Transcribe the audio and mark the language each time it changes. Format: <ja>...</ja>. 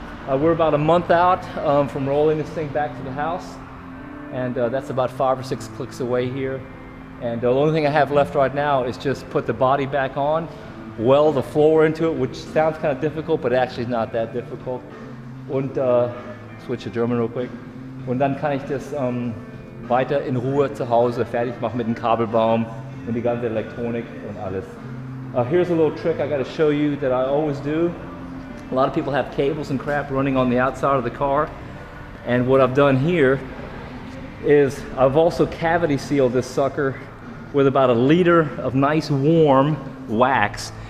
<en>We're about a month out from rolling this thing back to the house. And that's about 5 or 6 clicks away here. And the only thing I have left right now is just put the body back on, weld the floor into it, which sounds kind of difficult, but actually is not that difficult. Und switch to German real quick.</en> <de>Und dann kann ich das weiter in Ruhe zu Hause fertig machen mit dem Kabelbaum und die ganze Elektronik und alles.</de> <en>Here's a little trick I got to show you that I always do. A lot of people have cables and crap running on the outside of the car, and what I've done here is I've also cavity sealed this sucker with about 1 liter of nice warm wax.</en>